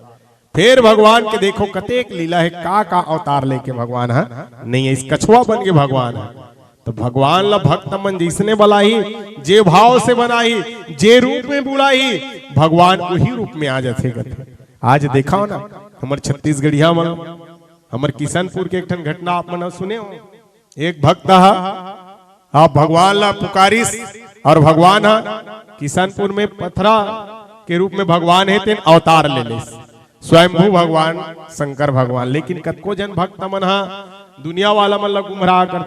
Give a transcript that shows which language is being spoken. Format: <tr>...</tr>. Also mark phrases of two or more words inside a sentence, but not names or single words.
<hne>फिर भगवान के देखो कतेक लीला है, का अवतार लेके भगवान है नहीं है, इस कछुआ बन के भगवान है। तो भगवान ला भक्त मन जिसने बुलाई, जे भाव से बनाई, जे रूप में बुलाई, भगवान वही रूप में आ जाते करते। आज देखा हो ना हमारे छत्तीसगढ़िया में, हमारे किशनपुर के एक ठन घटना आप मन सुने हो। एक भक्त आप भगवान ला पुकारिस, और भगवान किशनपुर में पथरा के रूप में भगवान है, तेन अवतार ले ले स्वयंभू भगवान शंकर भगवान। लेकिन कतको जन भक्त मन दुनिया वाला मन ला गुमराह करते।</hne>